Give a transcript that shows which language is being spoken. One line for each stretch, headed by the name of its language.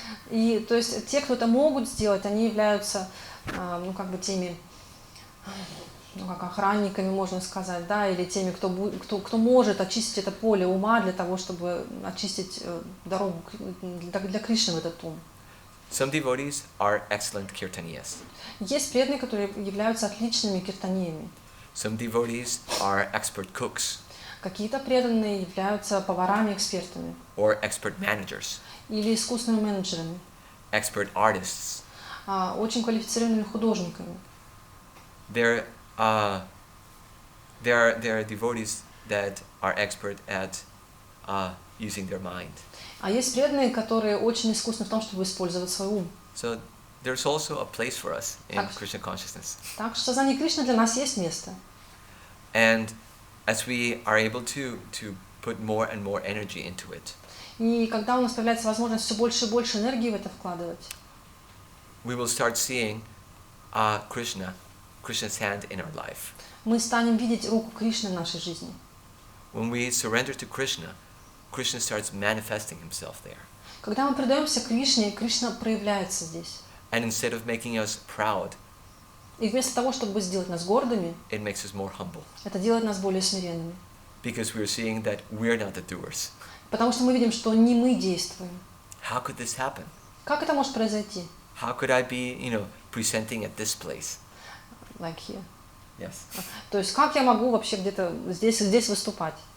Russian: И то есть те, кто это могут сделать, они являются как бы теми, как охранниками, можно сказать, да, или теми, кто может очистить это поле ума для того, чтобы очистить дорогу для Кришны в этот ум.
English: Some devotees are excellent kirtaniyas.
Russian: Есть преданные, которые являются отличными киртаниями.
English: Some devotees are expert cooks.
Russian: Какие-то преданные являются поварами, экспертами.
English: Or expert managers.
Russian: Или искусными менеджерами.
English: Expert artists.
Russian: Очень квалифицированными художниками.
English: There are devotees that are expert at using their mind.
Russian: А есть преданные, которые очень искусны в том, чтобы использовать свой ум.
English: So there's also a place for us in Krishna consciousness.
Russian: Так что в сознании Кришны для нас есть место.
English: And as we are able to put more and more energy into it,
Russian: и когда у нас появляется возможность все больше и больше энергии в это вкладывать,
English: we will start seeing Krishna's hand in our life.
Russian: Мы станем видеть руку Кришны в нашей жизни.
English: When we surrender to Krishna, Krishna starts manifesting himself there.
Russian: Когда мы предаемся Кришне, Кришна проявляется здесь.
English: And instead of making us proud,
Russian: и вместо того, чтобы сделать нас гордыми,
English: it makes us more humble.
Russian: Это делает нас более смиренными.
English: Because we're seeing that we're not the doers.
Russian: Потому что мы видим, что не мы действуем.
English: How could this happen?
Russian: Как это может произойти?
English: How could I be, presenting at this place? Like here. Yes.
Russian: То есть как я могу вообще где-то здесь выступать?